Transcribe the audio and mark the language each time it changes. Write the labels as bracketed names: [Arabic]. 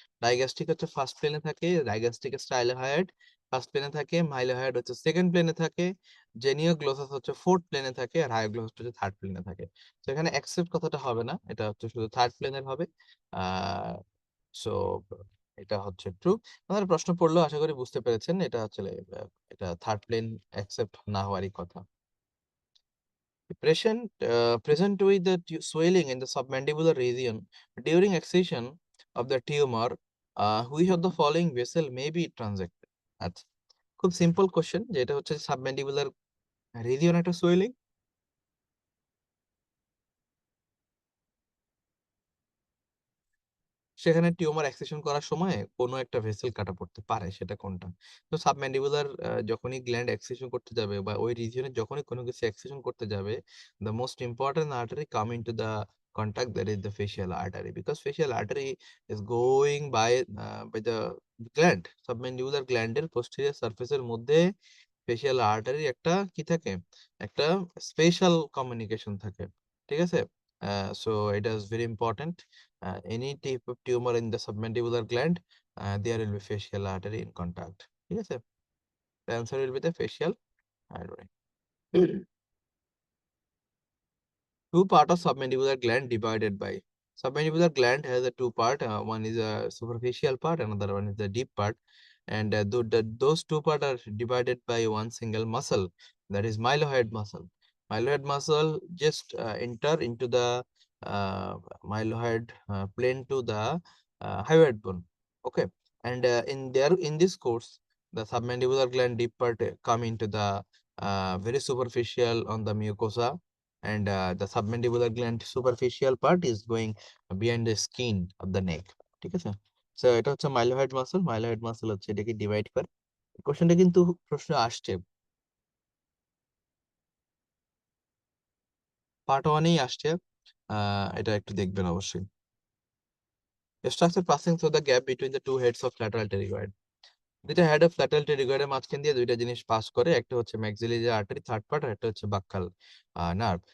[Bangla] ডাইগ্যাস্ট্রিক হচ্ছে ফার্স্ট প্লেনে থাকে, ডাইগ্যাস্ট্রিক স্টাইলোহাইড ফার্স্ট প্লেনে থাকে, মাইলোহাইড হচ্ছে সেকেন্ড প্লেনে থাকে, জেনিওগ্লোসাস হচ্ছে ফোর্থ প্লেনে থাকে, আর হায়োগ্লোসাস হচ্ছে থার্ড প্লেনে থাকে। তো এখানে অ্যাকসেপ্ট কথাটা হবে না, এটা হচ্ছে শুধু থার্ড প্লেনের হবে। আহ সো এটা হচ্ছে ট্রু। আমাদের প্রশ্ন পড়লো, আশা করি বুঝতে পেরেছেন, এটা হচ্ছে এটা থার্ড প্লেন অ্যাকসেপ্ট না হওয়ারই কথা। [English] Present with the swelling in the submandibular region during excision of the tumor, which of the following vessel may be transected? [Bangla] আচ্ছা, খুব সিম্পল কোশ্চেন, যে এটা হচ্ছে সাবম্যান্ডিবুলার রিজিয়ন একটা সোয়েলিং, সেখানে টিউমার এক্সিশন করার সময় কোনো একটা ভেসেল কাটা পড়তে পারে, সেটা কোনটা? তো সাবম্যান্ডিবুলার যখনই গ্ল্যান্ড এক্সিশন করতে যাবে বা ওই রিজিয়নে যখনই কোনো কিছু এক্সিশন করতে যাবে, [English] the most important artery come into the contact, that is the facial artery, because facial artery is going by the gland, [Bangla] submandibular gland এর posterior surface এর মধ্যে ফেসিয়াল আর্টারি একটা কি থাকে, একটা স্পেশাল কমিউনিকেশন থাকে, ঠিক আছে? [English] So এটা is very important. Any type of tumour in the submandibular gland, there will be facial artery in contact, [Bangla] ঠিক আছে? [English] The answer will be the facial artery. Two part of submandibular gland divided by. Submandibular gland has a two part. One is a superficial part, another one is the deep part, and those two part are divided by one single muscle, that is mylohyoid muscle. Mylohyoid muscle just enter into the mylohyoid plane to the hyoid bone. Okay, and in this course, the submandibular gland deep part come into the very superficial on the mucosa, and the submandibular gland superficial part is going behind the skin of the neck, [Bangla] ঠিক আছে? So এটা হচ্ছে মাইলোহেড muscle হচ্ছে এটাকে divide করে। কোশ্চেনটা কিন্তু প্রশ্ন আসছে, পার্ট ওয়ানেই আসছে, এটা একটু দেখবেন অবশ্যই। [English] Structure passing through the gap between the two heads of lateral pterygoid. [Bangla] দুইটা হেড অফ ল্যাটারাল টেরিগয়েডের মাঝখান দিয়ে দুইটা জিনিস পাস করে, একটা হচ্ছে ম্যাক্সিলারি আর্টারি থার্ড পার্ট, আর একটা হচ্ছে বাক্কাল নার্ভ।